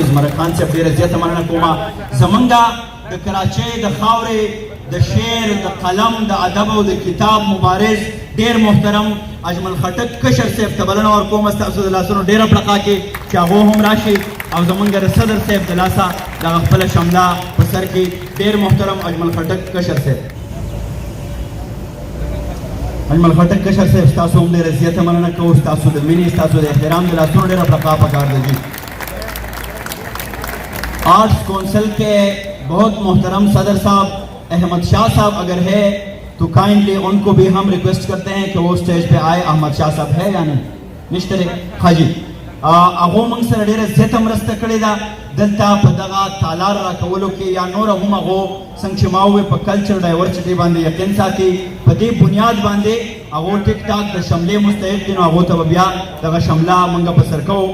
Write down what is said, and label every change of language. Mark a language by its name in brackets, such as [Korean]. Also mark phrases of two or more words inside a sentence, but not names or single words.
[Pashto] زمرک خان صاحب ډېره زیاته مننه کوم. زمونږ د کراچۍ د خاورې د شعر د قلم د ادب او د کتاب مبارز ډېر محترم اجمل خټک کشر صاحب ته بلنه ورکوم ستاسو د لاسونو ډېره پړقا کې چې هغو هم راشي او زمونږ د صدر صاحب د لاسه دغه خپله شمله په سر کې ډېر محترم اجمل خټک کشر صاحب. اجمل خټک کشر صاحب ستاسو هم ډېره زیاته مننه کوو، ستاسو د مینې ستاسو د احترام د لاسونو ډېره پړقا پکار ده جي. [English] arts council [Urdu] کے بہت محترم صدر صاحب احمد شاہ صاحب اگر ہے تو کائنڈلی ان کو بھی ہم ریکویسٹ کرتے ہیں کہ وہ اسٹیج پے آئے. احمد شاہ صاحب ہے یا نہیں? [Pashto] निश्तरे हाजी هغو موږ سره ډېره زیاته مرسته کړې ده دلته په دغه تالار راکولو کې یا نور هم هغو څنګه چې ما وویل په کلچر ډایورسټي باندې یقین ساتي. په دې بنیاد باندې هغو ټیک ټاک د شملې مستحق دي نو هغو ته به بیا دغه شمله موږ په سر کوو.